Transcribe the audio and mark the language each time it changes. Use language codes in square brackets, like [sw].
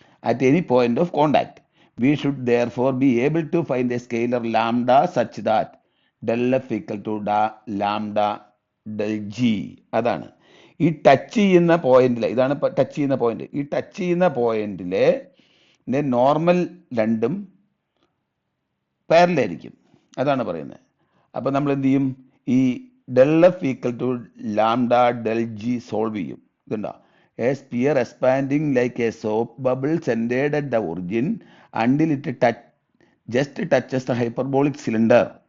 [en] At any point of contact we should therefore be able to find a scalar lambda such that del f equal to lambda del g. [ml] അതാണ് ഈ touch ചെയ്യുന്ന പോയിന്റിലെ, ഇതാണ് touch ചെയ്യുന്ന point. ഈ touch ചെയ്യുന്ന പോയിന്റിലെ normal രണ്ടും പാരലായിരിക്കും, അതാണ് പറയുന്നത്. അപ്പൊ നമ്മൾ എന്ത് ചെയ്യും? ഈ del F equal to lambda del G solve ചെയ്യും. ഇതുണ്ടോ? [en] A sphere expanding like a soap bubble centered at the origin until it just touches the hyperbolic cylinder.